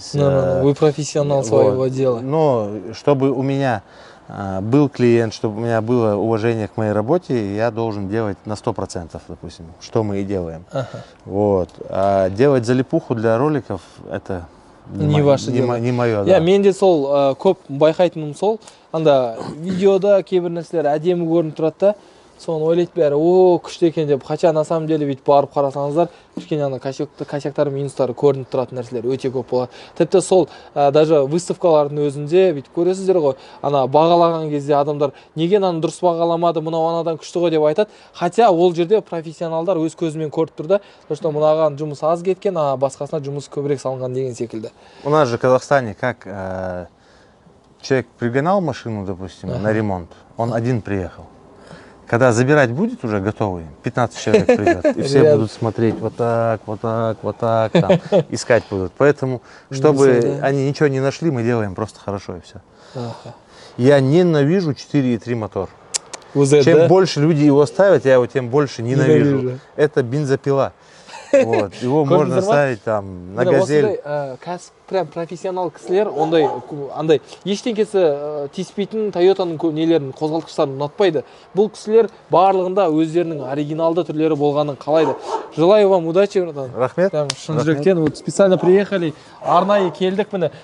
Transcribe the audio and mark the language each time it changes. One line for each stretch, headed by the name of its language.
Russian: Вы профессионал своего дела. Но чтобы у меня был клиент, чтобы у меня было уважение к моей работе, я должен делать на 100%, допустим, что мы и делаем. Вот. А делать залипуху для роликов, это... Не ваше дело. Не мое, да. Да.
Kazakh: Менде сол көп байқайтыным сол, анда видеода кейбір нәрселер әдемі көрініп тұрады да, соны ойлайды бәрі, о, күшті екен деп.
Russian: Хотя на самом деле
Kazakh: бүйтіп барып қарасаңыздар, кішкене ана косяктары, минустары көрініп тұратын нәрселер өте көп болады. Тіпті сол даже выставкалардың өзінде бүйтіп көресіздер ғой, ана бағалаған кезде адамдар неге ананы дұрыс бағаламады, мынау анадан күшті ғой деп айтады. Хотя ол жерде профессионалдар өз көзімен көріп тұр да,
Russian: потому что
Kazakh: мынаған жұмыс аз кеткен, а басқасына жұмыс көбірек салынған деген секілді.
Russian: У нас же в Казахстане как человек пригнал машину, допустим, на ремонт, он один приехал. Когда забирать будет уже готовый, 15 человек придет, и все будут смотреть вот так, вот так, вот так, там, искать будут. Поэтому, чтобы они ничего не нашли, мы делаем просто хорошо и все. Я ненавижу 4.3 мотор. Чем больше люди его ставят, я его тем больше ненавижу. Это бензопила. Вот. Его можно ставить там на газель.
Kazakh: Прям профессионал кісілер, андай ештеңкесі тиіспейтін Тойотаның нелерін, қозғалтқыштарын ұнатпайды. Бұл кісілер барлығында өздерінің оригиналды түрлері болғанын қалайды.
Russian: Желаю вам удачи, братан.
Kazakh: Рахмет. Шын жүректен,
Russian: вот специально приехали,
Kazakh: арнайы келдік міне.